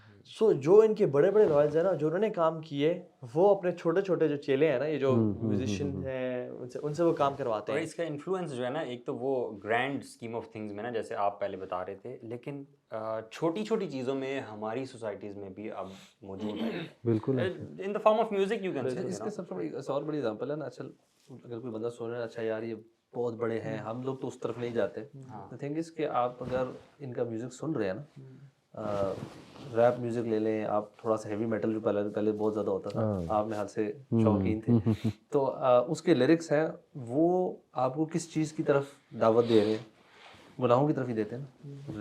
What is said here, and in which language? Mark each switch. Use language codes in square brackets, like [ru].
[ur] سو جو ان کے بڑے بڑے لائلز ہیں نا, جو انہوں نے کام کیے, وہ اپنے چھوٹے چھوٹے جو چیلے ہیں نا, یہ جو میوزیشین ہیں ان سے وہ کام کرواتے ہیں. اور اس کا انفلوئنس جو ہے نا, ایک تو وہ [en] grand scheme of things [ur] میں نا, جیسے آپ پہلے بتا رہے تھے, لیکن چھوٹی چھوٹی چیزوں میں ہماری سوسائٹیز میں بھی اب موجود ہے. [en] بالکل in the form of music you can say. [ur] اس کا سب سے بڑی اور بڑی ایگزامپل ہے نا, اچھا اگر کوئی بندہ سن رہا ہے اچھا یار یہ بہت بڑے ہیں, ہم لوگ تو اس طرف نہیں جاتے. [en] the thing is [ur] کہ آپ اگر ان کا میوزک سن رہے ہیں نا, ریپ میوزک لے لیں آپ, تھوڑا سا ہیوی میٹل جو پہلے بہت زیادہ ہوتا تھا, آپ میں حال سے شوقین تھے, تو اس کے لیرکس ہیں وہ آپ کو کس چیز کی طرف دعوت دے رہے ہیں, گناہوں کی طرف ہی دیتے ہیں نا.